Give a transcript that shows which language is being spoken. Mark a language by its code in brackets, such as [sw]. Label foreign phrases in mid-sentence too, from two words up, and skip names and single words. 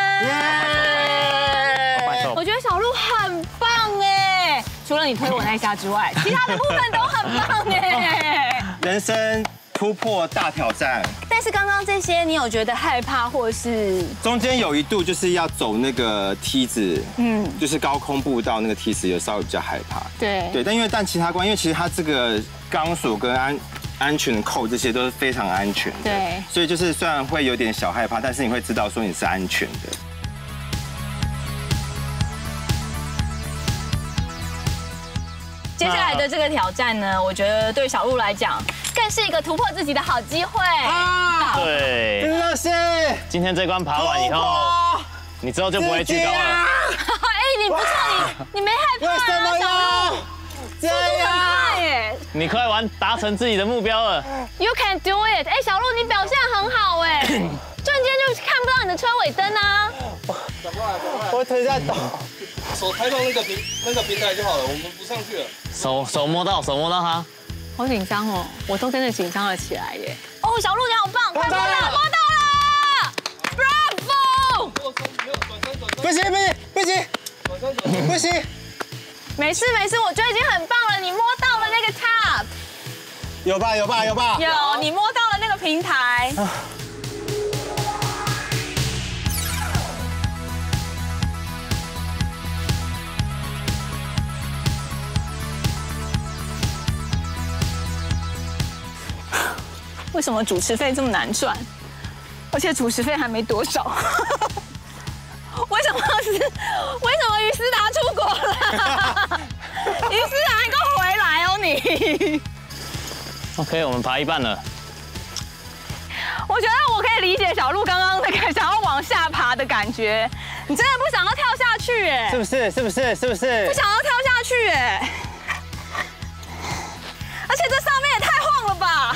[zh] 我覺得小鹿很棒哎，除了你推我那一下之外，其他的部分都很棒哎。人生突破大挑戰。但是剛剛這些，你有覺得害怕或是？中間有一度就是要走那個梯子，就是高空步道那個梯子，有稍微比較害怕。對，但其他關，因為其實它這個鋼索跟安全扣這些都是非常安全的，對，所以就是雖然會有點小害怕，但是你會知道說你是安全的。接下來的這個挑戰呢，我覺得對小鹿來講，更是一個突破自己的好機會。對，真的是。今天這關爬完以後，你之後就不會懼高了。哎，你不錯，你沒害怕啊，小鹿。速度很快耶！你快完達成自己的目標了。 [en] You can do it！ [zh] 哎，小鹿你表現很好哎，瞬間就看不到你的车尾燈啊。我腿在抖。手抬到那個平台就好了，我們不上去了。手摸到它。好緊張哦，我都真的緊張了起來耶。哦，小鹿你好棒，快摸到了 ！Bravo！不行！没事，我觉得已經很棒了。你摸到了那個 top，有吧？有，你摸到了那個平台。為什麼主持費這麼難賺？而且主持費還沒多少。為什麼於斯達出國了？於斯達還給我回來哦你。 OK，我們爬一半了。我覺得我可以理解小鹿剛剛那個想要往下爬的感覺。你真的不想要跳下去哎？是不是？不想要跳下去哎。而且這上面也太晃了吧！